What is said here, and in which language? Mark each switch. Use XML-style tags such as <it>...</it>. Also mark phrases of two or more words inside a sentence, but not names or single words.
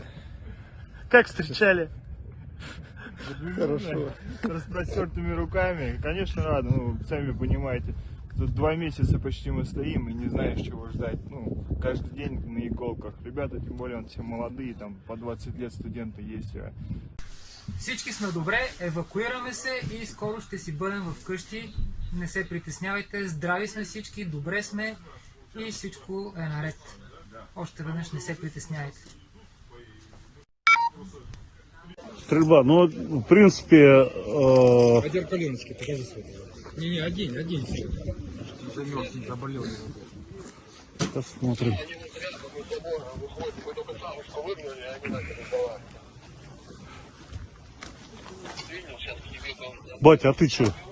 <ru>Как встречали? Хорошо. С распростертыми руками, конечно, рады. Ну, сами понимаете, тут 2 месяца почти мы стоим и не знаешь, чего ждать. Ну, каждый день на иголках. Ребята, тем более, все молодые, там по 20 лет студенты есть.</ru> <bg>Всички сме добре, евакуираме се и скоро ще си бъдем вкъщи. Не се притеснявайте, здрави сме всички, добре сме и всичко е наред. Още веднъж не се притеснявайте.</bg> <ru>Стрельба, ну, в принципе... Один коленочки, покажи свой. Не, один. Замерз, заболел. Посмотрим. Батя, а ты что?</ru>